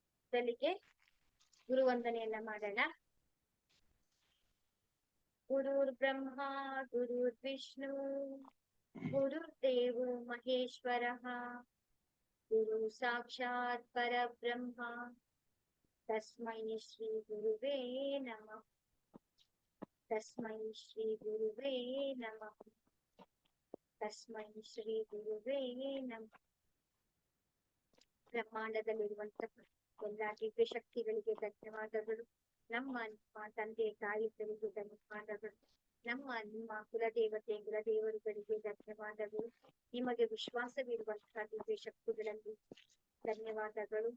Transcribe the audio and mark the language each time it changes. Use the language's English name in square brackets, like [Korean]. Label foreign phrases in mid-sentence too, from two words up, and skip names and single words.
[Kannada] ಮೊದಲಿಗೆ ಗುರುವಂದನೆಯನ್ನ ಮಾಡೋಣ. [Sanskrit] ಗುರುರ್ ಬ್ರಹ್ಮ ಗುರುರ್ ವಿಷ್ಣು ಗುರುರ್ದೇವೋ ಮಹೇಶ್ವರಃ ಗುರು ಸಾಕ್ಷಾತ್ ಪರಬ್ರಹ್ಮ ತಸ್ಮೈ ಶ್ರೀ ಗುರುವೇ ನಮಃ. ತಸ್ಮೈ ಶ್ರೀ ಗುರುವೇ ನಮಃ. ತಸ್ಮೈ ಶ್ರೀ ಗುರುವೇ ನಮಃ. [Kannada] ಬ್ರಹ್ಮಾಂಡದಲ್ಲಿರುವಂತಹ ಎಲ್ಲಾ ದಿವ್ಯ ಶಕ್ತಿಗಳಿಗೆ ಧನ್ಯವಾದಗಳು. ನಮ್ಮ ತಂದೆ ತಾಯಿಗಳಿಗೆ ಧನ್ಯವಾದಗಳು. ನಿಮ್ಮ ಕುಲದೇವರುಗಳಿಗೆ ಧನ್ಯವಾದಗಳು. ನಿಮಗೆ ವಿಶ್ವಾಸವಿರುವಂತಹ ದಿವ್ಯ ಶಕ್ತಿಗಳಲ್ಲಿ ಧನ್ಯವಾದಗಳು.